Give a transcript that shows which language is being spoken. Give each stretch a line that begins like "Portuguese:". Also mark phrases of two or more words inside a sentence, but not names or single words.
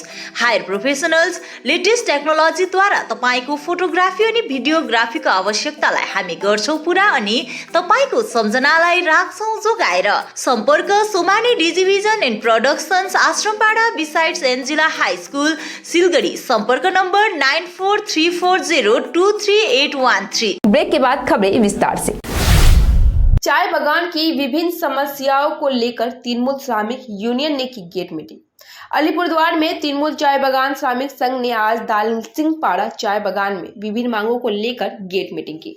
English: higher professionals,
Nepali: लेटेस्ट टेक्नोलोजीद्वारा तपाईँको फोटोग्राफी अनि भिडियोग्राफीको आवश्यकतालाई हामी गर्छौँ पुरा अनि तपाईको सम्झनालाई राख्छौं जोगाएर। सम्पर्क सोमानी डिजिभिजन एन्ड प्रोडक्सन्स, आश्रमपाडा बिसाइड्स एन्जिला हाई स्कुल, सिलगढी।
Hindi: संपर्क नंबर 9434023813। ब्रेक के बाद खबरें विस्तार से। चाय बागान की विभिन्न समस्याओं को लेकर तृणमूल श्रमिक यूनियन ने की गेट मीटिंग। अलीपुरद्वार में तृणमूल चाय बागान श्रमिक संघ ने आज दालसिंहपाड़ा चाय बागान में विभिन्न मांगों को लेकर गेट मीटिंग की।